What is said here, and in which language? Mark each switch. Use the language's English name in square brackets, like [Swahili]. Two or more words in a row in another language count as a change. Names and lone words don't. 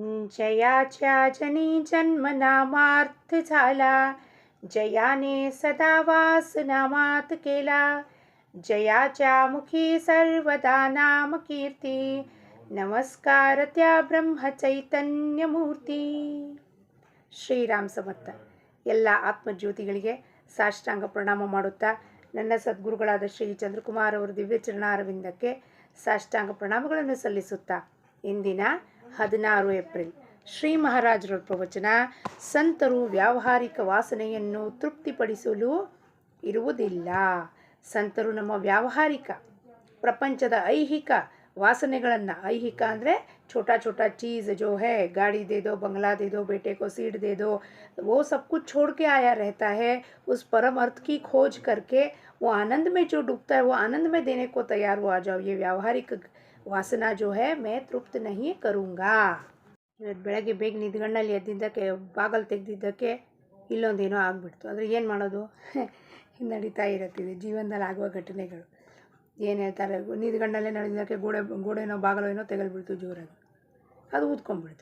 [Marathi] जयाच्या जनी जन्म नामार्थ झाला, जयाने सदा वास नामात केला. जयाच्या मुखी सर्वदा नाम कीर्ती, नमस्कार त्या ब्रह्मचैतन्य मूर्ती. [Kannada] ಶ್ರೀರಾಮ್ ಸಮರ್ಥ. ಎಲ್ಲ ಆತ್ಮಜ್ಯೋತಿಗಳಿಗೆ ಸಾಷ್ಟಾಂಗ ಪ್ರಣಾಮ ಮಾಡುತ್ತಾ ನನ್ನ ಸದ್ಗುರುಗಳಾದ ಶ್ರೀ ಚಂದ್ರಕುಮಾರ್ ಅವರ ದಿವ್ಯ ಚರಣಾರವಿಂದಕ್ಕೆ ಸಾಷ್ಟಾಂಗ ಪ್ರಣಾಮಗಳನ್ನು ಸಲ್ಲಿಸುತ್ತಾ ಇಂದಿನ 16 ಏಪ್ರಿಲ್ ಶ್ರೀ ಮಹಾರಾಜರ ಪ್ರವಚನ. ಸಂತರು ವ್ಯಾವಹಾರಿಕ ವಾಸನೆಯನ್ನು ತೃಪ್ತಿಪಡಿಸಲು ಇರುವುದಿಲ್ಲ. ಸಂತರು ನಮ್ಮ ವ್ಯಾವಹಾರಿಕ ಪ್ರಪಂಚದ ಐಹಿಕ वासनेಗಳನ್ನು, ऐहिक ಅಂದರೆ [Hindi] छोटा छोटा चीज़ जो है, गाड़ी दे दो, बंगला दे दो, बेटे को सीट दे दो, वो सब कुछ छोड़ के आया रहता है. उस परम अर्थ की खोज करके वो आनंद में जो डूबता है वो आनंद में देने को तैयार हो. आ जाओ. ये व्यावहारिक वासना जो है मैं तृप्त नहीं करूँगा. [Kannada] ಇವತ್ತು ಬೆಳಗ್ಗೆ ಬೇಗ ನಿದ್ಗಣ್ಣಲ್ಲಿ ಎದ್ದಿದ್ದಕ್ಕೆ ಬಾಗಲು ತೆಗೆದಿದ್ದಕ್ಕೆ ಇಲ್ಲೊಂದೇನೋ ಆಗಿಬಿಡ್ತು. ಆದರೆ ಏನು ಮಾಡೋದು, ನಡೀತಾ ಇರುತ್ತಿದೆ ಜೀವನದಲ್ಲಿ ಆಗುವ ಘಟನೆಗಳು. ಏನು ಹೇಳ್ತಾರೆ, ನಿದ್ಗಣ್ಣಲ್ಲೇ ನಡೆದಿದ್ದಕ್ಕೆ ಗೋಡೆನೋ ಬಾಗಲೇನೋ ತೆಗೆಲ್ಬಿಡ್ತು ಜೋರಾಗಿ, ಅದು ಊದ್ಕೊಂಡ್ಬಿಡ್ತು.